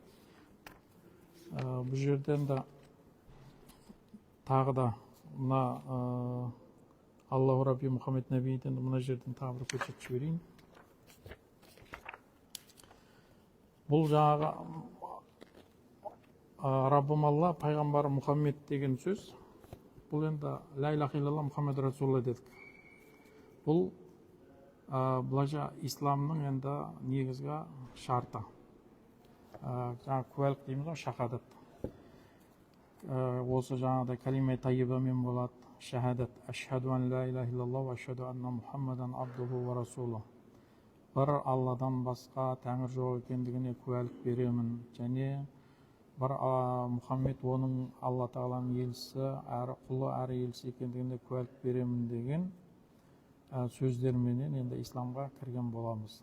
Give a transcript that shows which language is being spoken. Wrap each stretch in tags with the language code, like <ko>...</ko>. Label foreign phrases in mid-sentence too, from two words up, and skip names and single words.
<kk>Бұл жерде енді тағы да мына</kk> <ar>الله ربي</ar> <kk>Мұхаммед Нәбиден мына жерден тағы бір көрсетіп жіберейін. Бұл жаңағы Раббым Алла, пайғамбары Мұхаммед деген сөз. Бұл енді</kk> <ar>لا إله إلا الله محمد رسول الله дедік.</ar> <kk>Бұл бұлайша исламның енді негізгі шарты. Жаңа куәлік дейміз ғой, шахадат. Осы жаңағыдай калима тайибамен болады. Шахадат.</kk> <ar>أشهد أن لا إله إلا الله وأشهد أن محمدا عبده ورسوله.</ar> <kk>Бір Алладан басқа тәңір жоқ екендігіне куәлік беремін. Және бір Мұхаммед оның Алла Тағаланың елшісі, әрі құлы, әрі елшісі екендігіне куәлік беремін деген сөздерменен енді исламға кірген боламыз.</kk>